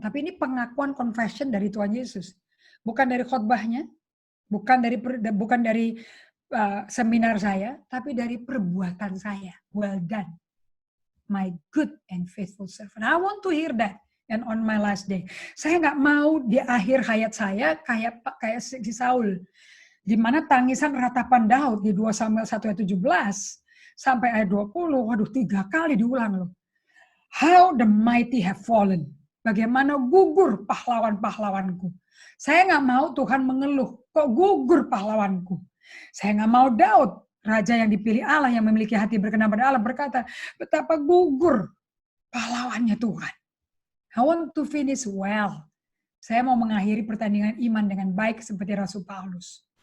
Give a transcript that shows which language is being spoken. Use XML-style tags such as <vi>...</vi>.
<id>Tapi ini pengakuan confession dari Tuhan Yesus. Bukan dari khotbahnya, bukan dari seminar saya, tapi dari perbuatan saya.</id> <en>Well done, my good and faithful servant. I want to hear that. And on my last day.</en> <id>Saya nggak mau di akhir hayat saya kayak si Saul. Di mana tangisan ratapan Daud di 2 Samuel 1 ayat 17 sampai ayat 20, waduh 3 kali diulang loh.</id> <en>How the mighty have fallen.</en> <id>Bagaimana gugur pahlawan-pahlawanku. Saya nggak mau Tuhan mengeluh, kok gugur pahlawanku. Saya nggak mau Daud, raja yang dipilih Allah, yang memiliki hati berkenan pada Allah, berkata, betapa gugur pahlawannya Tuhan.</id> <en>I want to finish well.</en> <id>Saya mau mengakhiri pertandingan iman dengan baik seperti Rasul Paulus.</id>